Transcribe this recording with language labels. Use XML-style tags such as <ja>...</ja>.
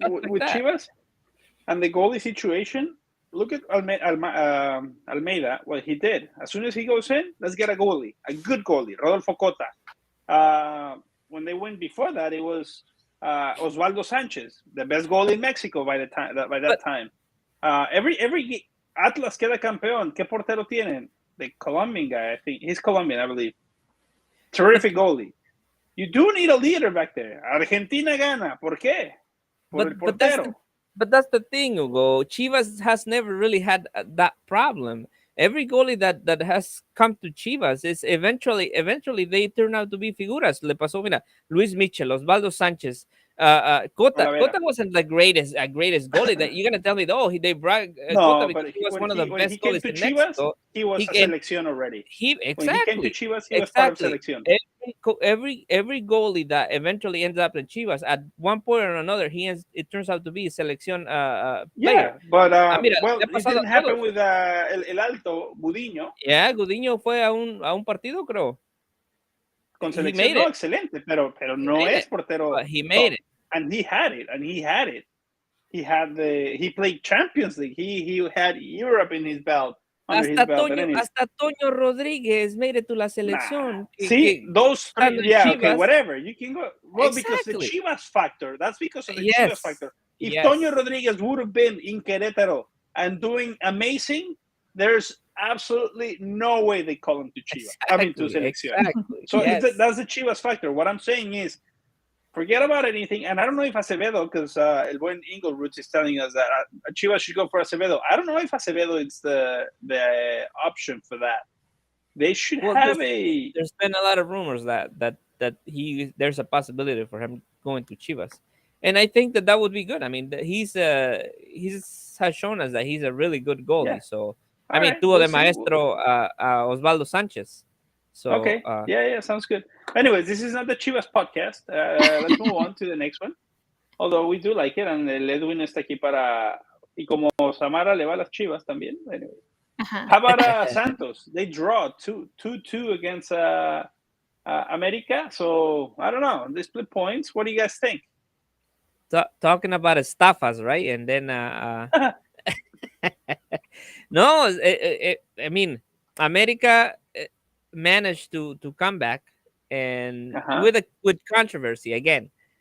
<en>with Chivas and the goalie situation, look at Almeida. What he did, as soon as he goes in, let's get a good goalie, Rodolfo Cota. When they went before that, it was Osvaldo Sanchez, the best goalie in Mexico by that time.</en> <es>Every Atlas queda campeón. ¿Qué portero tienen?</es> <en>The Colombian guy, I think he's Colombian, I believe. Terrific goalie. You do need a leader back there.</en> <es>Argentina gana. ¿Por qué? Por el portero.</es> <en>But that's the thing, Hugo. Chivas has never really had that problem. Every goalie that has come to Chivas is eventually they turn out to be figuras.</en> <es>Le pasó, mira,</es> <en>Luis Michel, Osvaldo Sánchez, Cota wasn't the greatest goalie. That you're gonna tell me, they brought Cota because he was one of the best goalies in Mexico. He was a selección already. When he came to Chivas, he was part of selección. Every goalie that eventually ends up in Chivas, at one point or another, it turns out to be a selección player. Yeah, but it didn't happen with el Alto, Gudiño. Yeah, Gudiño fue a un partido, creo. Con selección, no, excelente, pero no es portero. But he made it. and he had it. He played Champions League. He had Europe in his belt. Hasta Toño Rodríguez made it to la selección. See, those three, okay, whatever. You can go. Well, because the Chivas factor. That's because of the Chivas factor. If Toño Rodríguez would have been in Querétaro and doing amazing, there's absolutely no way they call him to Chivas. To selección. So that's the Chivas factor. What I'm saying is, forget about anything. And I don't know if Acevedo, because El Buen Ingleroot is telling us that Chivas should go for Acevedo. I don't know if Acevedo is the option for that. They should have a. There's been a lot of rumors that there's a possibility for him going to Chivas, and I think that would be good. I mean, he's has shown us that he's a really good goalie. Yeah.</en> <es>So tuvo de maestro Osvaldo Sanchez.</es> <en>So okay, sounds good. Anyways, this is not the Chivas podcast. Let's move on to the next one. Although we do like it, and el Edwin</en> <es>está aquí para. Y como Samara le va a las Chivas también.</es> <en>Anyway. How about Santos? They draw 2-2 against America. So I don't know. They split points. What do you guys think? Talking about estafas, right? And then no, I mean, America managed to come back and with controversy again.</en>